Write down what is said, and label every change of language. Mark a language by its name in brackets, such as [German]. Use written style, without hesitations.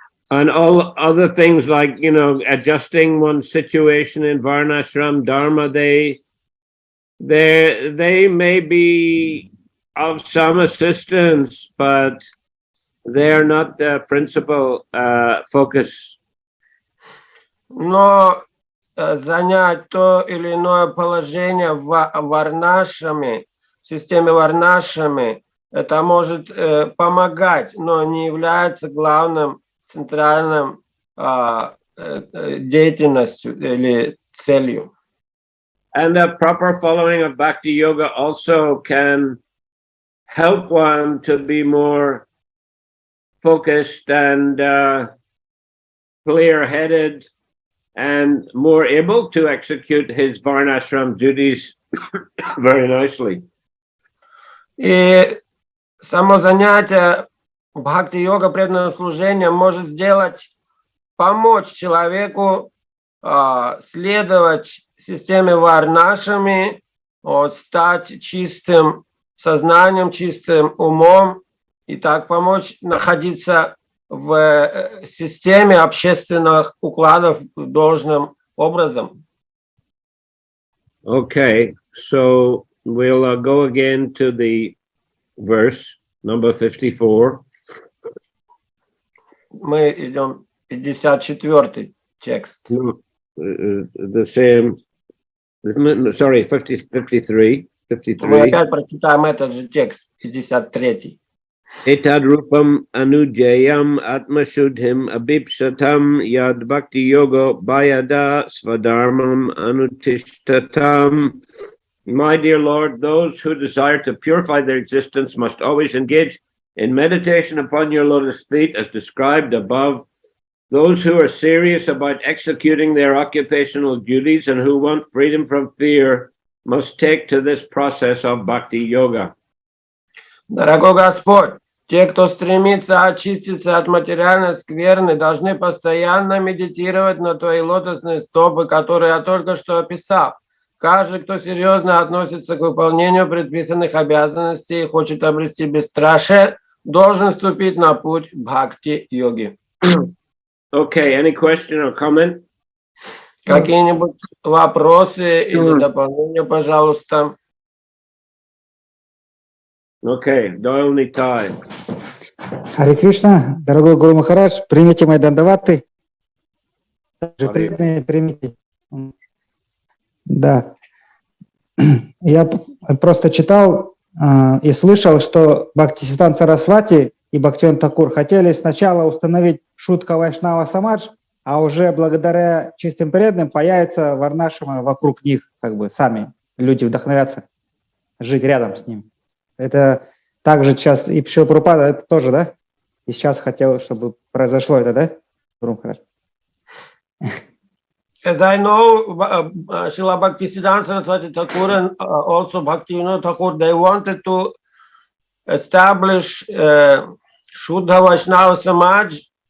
[English] And all other things like, you know, adjusting one's situation in Varnashram Dharma, they may be of some assistance, but they're not the principal focus. [Russian] Но занять то или иное положение в варнашраме, в системе варнашраме, это может помогать, но не является главным центральным деятельностью или целью. [English] And the proper following of Bhakti Yoga also can help one to be more focused and clear-headed and more able to execute his varnashram duties very nicely. [Russian] И само занятие бхакти-йога, преданным служением, может помочь человеку следовать системе варнашами, стать чистым сознанием, чистым умом, и так помочь находиться в системе общественных укладов должным образом. [English] Okay, so we'll go again to the verse number 54. [Russian] Мы идем 54-й текст. [English] No, the same, sorry, 53. [Russian] Мы опять прочитаем этот же текст, 53-й. [Sanskrit] Etad rupam anujayam atmashudhim abhipsatam yad bhakti yoga bhayada svadharmam anutishtatam. [English] My dear Lord, those who desire to purify their existence must always engage in meditation upon your lotus feet as described above. Those who are serious about executing their occupational duties and who want freedom from fear must take to this process of bhakti yoga. [Russian] Дорогой Господь, те, кто стремится очиститься от материальной скверны, должны постоянно медитировать на Твои лотосные стопы, которые я только что описал. Каждый, кто серьезно относится к выполнению предписанных обязанностей и хочет обрести бесстрашие, должен вступить на путь бхакти-йоги. [English] Okay, any question or comment? [Russian] Какие-нибудь вопросы или дополнения, пожалуйста? [English] Okay, Doyle Nitai. [Russian] Харе Кришна, дорогой Гуру Махарадж, примите мои дандаваты. Также преданные примите. Да. Я просто читал и слышал, что Бхактисиданта Сарасвати и Бхактивиданта Такур хотели сначала установить Шутка Вайшнава Самадж, а уже благодаря чистым преданным появятся варнашрамы вокруг них, как бы сами люди вдохновятся жить рядом с ним. Это также сейчас и Шрила Прабхупада, это тоже, да? И сейчас хотел, чтобы произошло это, да? Гуру Махарадж. [English] As I know, Srila Bhaktisiddhanta Saraswati Thakur and also Bhaktivinoda Thakur, they wanted to establish Shuddha Vaishnava Samaj,